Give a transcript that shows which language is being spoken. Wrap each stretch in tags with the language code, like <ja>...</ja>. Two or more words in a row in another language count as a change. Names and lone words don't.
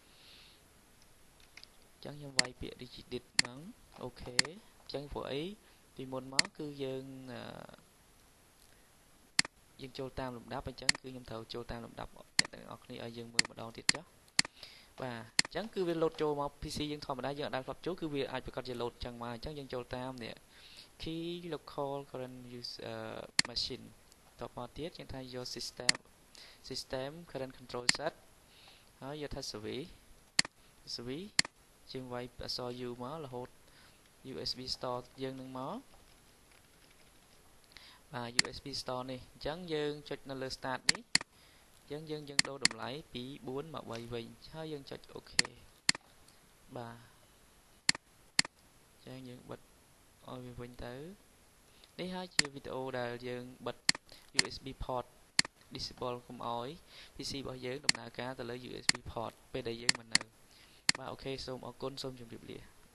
<km>អញ្ចឹងខ្ញុំវាយពាក្យ Regedit ហ្នឹងអូខេអញ្ចឹងព្រោះអីពីមុនមកគឺយើងចូលតាមលំដាប់អញ្ចឹង គឺខ្ញុំត្រូវចូលតាមលំដាប់អ្នកទាំងអស់គ្នាឲ្យយើងមើលម្ដងទៀតចុះបាទអញ្ចឹងគឺវាលោតចូលមក PC យើងធម្មតាយើងអត់ដែលធ្លាប់ចូលគឺវាអាចប្រកាសជាលោតអញ្ចឹងមកអញ្ចឹងយើងចូលតាមនេះ</km> <en>key local current use machine</en> <km>តមកទៀតយើងថាយក</km> <en>system current control set</en> <km>ហើយយកថា service យើងវាយអក្សរ U មករហូត</km> <en>USB store</en> <km>យើងនឹងមក</km> <en>USB store</en> <km>នេះអញ្ចឹងយើងចុចនៅលើ start នេះអញ្ចឹងយើងដូរតម្លៃពី4មក3វិញហើយយើងចុច OK បាទអញ្ចឹងយើងបិទឲ្យវាវិញទៅនេះហើយជាវីដេអូដែលយើងបិទ</km> <en>USB port disable</en> <km>កុំឲ្យ PC របស់យើងដំណើរការទៅលើ</km> <en>USB port</en> <km>ពេលដែលយើងមិននៅបាទអូខេសូមអរគុណសូមជម្រាបលា</km>